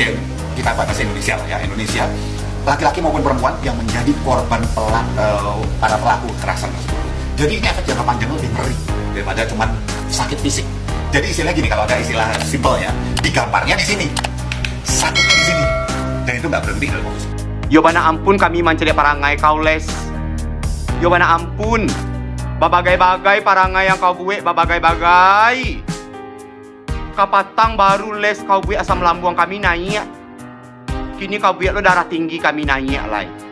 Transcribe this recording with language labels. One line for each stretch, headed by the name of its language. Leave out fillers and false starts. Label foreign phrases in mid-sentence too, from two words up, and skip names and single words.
Indonesian: Kita batasi Indonesia lah ya, Indonesia, laki-laki maupun perempuan yang menjadi korban para pelaku kekerasan tersebut. Jadi ini efek jangka panjang lebih ngeri daripada cuma sakit fisik. Jadi istilahnya gini, kalau ada istilah simpelnya, digambarnya di sini, sakitnya di sini, dan itu nggak berhenti dalam fokus.
Minangkabau: Yo bana ampun kami mencari parangai kau les. Yo bana ampun. Babagai-bagai parangai yang kau buat, babagai-bagai. Kapatang baru les kau buat asam lambung kami naik. Kini kau buat lo darah tinggi kami naik lagi.